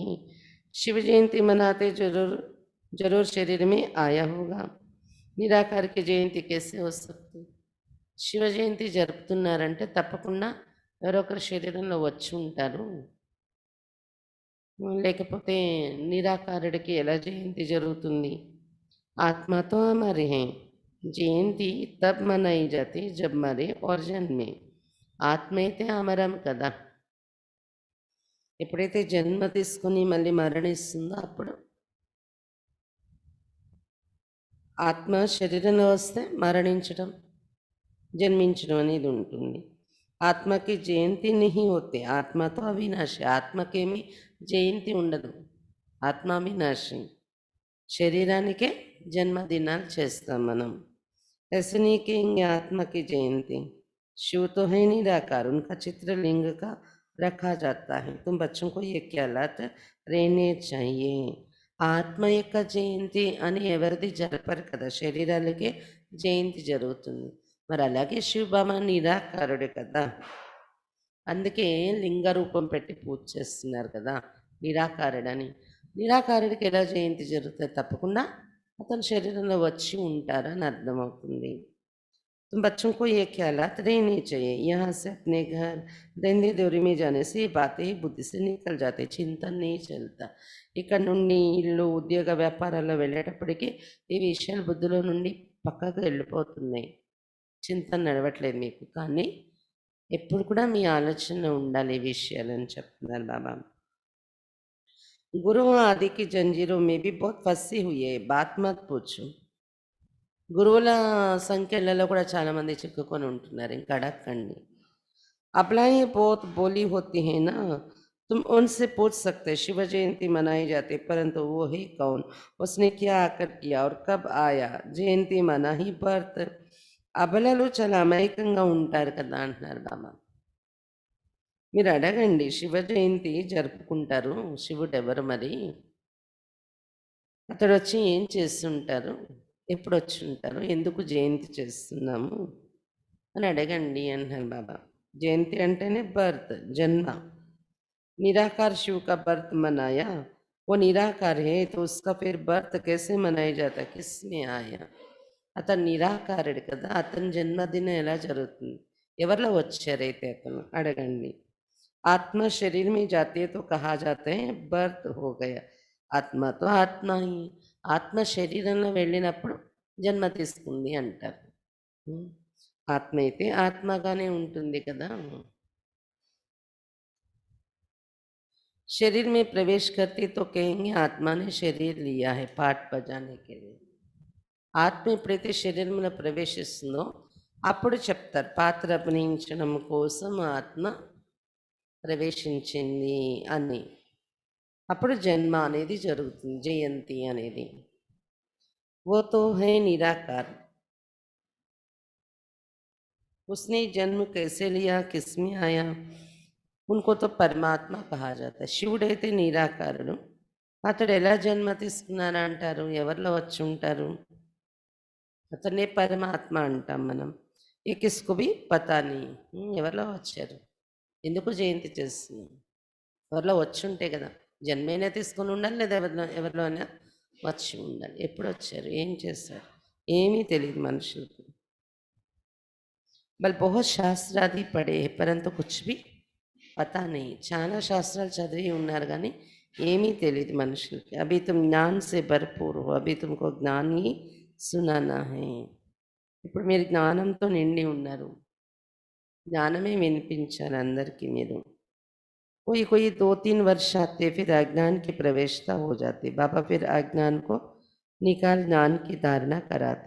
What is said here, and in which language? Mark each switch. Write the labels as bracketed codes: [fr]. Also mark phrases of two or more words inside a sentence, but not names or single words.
[hi] शिव जयंती मनाते जरूर जरूर शरीर में आया होगा. निराकार की जयंती कैसे हो सकती? [te] శివ జయంతి జరుపుతున్నారంటే తప్పకుండా ఎవరో ఒకరి శరీరంలో వచ్చి ఉంటారు, లేకపోతే నిరాకారుడికి ఎలా జయంతి జరుగుతుంది? [hi] आत्मा तो मरे है, जयंती तब मनाई जाती जब मरे और जन्मे. [te] ఆత్మ అయితే అమరం కదా, ఎప్పుడైతే జన్మ తీసుకుని మళ్ళీ మరణిస్తుందో అప్పుడు. ఆత్మ శరీరంలో వస్తే మరణించడం, జన్మించడం అనేది ఉంటుంది. [hi] आत्मा की जयंती नहीं होते, [te] ఆత్మతో అవినాశి, ఆత్మకేమి జయంతి ఉండదు. ఆత్మావినాశి. శరీరానికే జన్మదినాలు చేస్తాం మనం. [hi] ऐसे नहीं कहेंगे आत्मा की जयंती। शिव तो है निराकार, उनका चित्र लिंग का रखा जाता है। तुम बच्चों को ये ख्यालात रहने चाहिए। [te] ఆత్మ యొక్క జయంతి అని ఎవరిది జరపరు కదా, శరీరాలకే జయంతి జరుగుతుంది. మరి అలాగే శివబాబా నిరాకారుడు కదా, అందుకే లింగ రూపం పెట్టి పూజ చేస్తున్నారు కదా నిరాకారుడని. నిరాకారుడికి ఎలా జయంతి జరుగుతుంది? తప్పకుండా అతని శరీరంలో వచ్చి ఉంటారని అర్థమవుతుంది. [hi] तुम बच्चों को ये ख्यालात रहने चाहिए। यहाँ से अपने घर दैन्य दौरी में जाने से ये बातें ही बुद्धि से निकल जाते, चिंतन नहीं चलता। [te] ఇక్కడ నుండి ఇల్లు ఉద్యోగ వ్యాపారాల్లో వెళ్ళేటప్పటికి ఈ విషయాలు బుద్ధిలో నుండి పక్కకు వెళ్ళిపోతున్నాయి, చింతన నడవట్లేదు మీకు. కానీ ఎప్పుడు కూడా మీ ఆలోచన ఉండాలి ఈ విషయాలని చెప్తున్నారు బాబా. [hi] गुरु आदि की जंजीरों में भी बहुत फंसी हुई है, बात मत पूछो। [te] గురువుల సంఖ్యలలో కూడా చాలామంది చిక్కుకొని ఉంటున్నారు, ఇంకా అడగండి. [hi] अबलाएं बहुत बोली होती है ना, तुम उनसे पूछ सकते। शिव जयंती मनाई जाती है, परंतु वो है कौन, उसने क्या आकर किया और कब आया? जयंती माना ही बर्थ. [te] అబలలు చాలా అమాయకంగా ఉంటారు కదా అంటున్నారు బాబా. మీరు అడగండి, శివ జయంతి జరుపుకుంటారు, శివుడు ఎవరు మరి, అతడు వచ్చి ఏం చేస్తుంటారు, ఎప్పుడు వచ్చి ఉంటారు, ఎందుకు జయంతి చేస్తున్నాము అని అడగండి అంటున్నారు బాబా. జయంతి అంటేనే బర్త్, జన్మ. [hi] निराकार शिव का बर्थ मनाया, वो निराकार है तो उसका फिर बर्थ कैसे मनाया जाता, किसमें आया? [te] అతను నిరాకారుడు కదా, అతని జన్మదినం ఎలా జరుగుతుంది, ఎవరిలో వచ్చారైతే అతను అడగండి. [hi] आत्मा शरीर में जाती है तो कहा जाता है बर्थ हो गया। आत्मा तो आत्मा ही, [te] ఆత్మ శరీరంలో వెళ్ళినప్పుడు జన్మ తీసుకుంది అంటారు. ఆత్మ అయితే ఆత్మగానే ఉంటుంది కదా. [hi] शरीर में प्रवेश करती तो कहेंगे आत्मा ने शरीर लिया है पाठ बजाने के लिए. [te] ఆత్మ ఎప్పుడైతే శరీరంలో ప్రవేశిస్తుందో అప్పుడు చెప్తారు పాత్ర అభినయించడం కోసం ఆత్మ ప్రవేశించింది అని. అప్పుడు జన్మ అనేది జరుగుతుంది, జయంతి అనేది. [hi] वो तो है निराकार, उसने जन्म कैसे लिया, किसमें आया, उनको तो परमात्मा कहा जाता है. [te] శివుడైతే నిరాకారుడు, అతడు ఎలా జన్మ తీసుకున్నారా అంటారు, ఎవరిలో వచ్చి ఉంటారు, అతనే పరమాత్మ అంటాం మనం. [hi] ये किसको भी पता नहीं, [te] ఎవరిలో వచ్చారు, ఎందుకు జయంతి చేస్తున్నాం, ఎవరిలో వచ్చి ఉంటే కదా, జన్మైనా తీసుకొని ఉండాలి లేదా ఎవరిలో అయినా వచ్చి ఉండాలి. ఎప్పుడు వచ్చారు, ఏం చేశారు, ఏమీ తెలియదు మనుషులకు. [hi] बल बहुत शास्त्रादि पढ़े परंतु कुछ भी पता नहीं, [te] చాలా శాస్త్రాలు చదివి ఉన్నారు కానీ ఏమీ తెలియదు మనుషులకి. [hi] अभी तुम ज्ञान से भरपूर हो, अभी तुमको ज्ञान ही सुनाना है. [te] ఇప్పుడు మీరు జ్ఞానంతో నిండి ఉన్నారు, జ్ఞానమే వినిపించాలి అందరికీ మీరు. [hi] कोई कोई 2-3 वर्ष आते फिर अज्ञान की प्रवेशता हो जाती, बाबा फिर अज्ञान को निकाल ज्ञान की धारणा कराते.